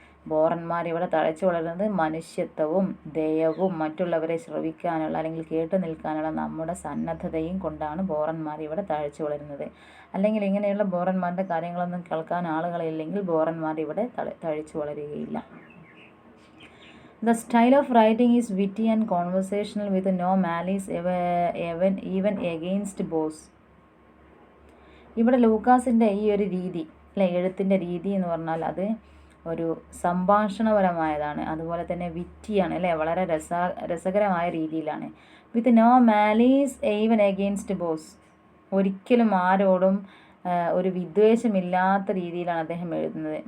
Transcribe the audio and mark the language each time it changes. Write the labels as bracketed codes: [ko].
[ml] ബോറന്മാർ ഇവിടെ തഴച്ചു വളരുന്നത് മനുഷ്യത്വവും ദയവും മറ്റുള്ളവരെ ശ്രവിക്കാനുള്ള അല്ലെങ്കിൽ കേട്ടു നിൽക്കാനുള്ള നമ്മുടെ സന്നദ്ധതയും കൊണ്ടാണ് ബോറന്മാർ ഇവിടെ തഴച്ചു വളരുന്നത്. അല്ലെങ്കിൽ ഇങ്ങനെയുള്ള ബോറന്മാരുടെ കാര്യങ്ങളൊന്നും കേൾക്കാൻ ആളുകളില്ലെങ്കിൽ ബോറന്മാർ ഇവിടെ തഴച്ചു വളരുകയില്ല. [en] The style of writing is witty and conversational with no malice even against boss. [ml] ഇവിടെ ലൂക്കാസിൻ്റെ ഈ ഒരു രീതി അല്ലെ, എഴുത്തിൻ്റെ രീതി എന്ന് പറഞ്ഞാൽ അത് ഒരു സംഭാഷണപരമായതാണ്. അതുപോലെ തന്നെ വിറ്റിയാണ് അല്ലേ, വളരെ രസകരമായ രീതിയിലാണ്. [en] With no malice even against boss. [ml] ഒരിക്കലും ആരോടും ഒരു വിദ്വേഷമില്ലാത്ത രീതിയിലാണ് അദ്ദേഹം എഴുതുന്നത്.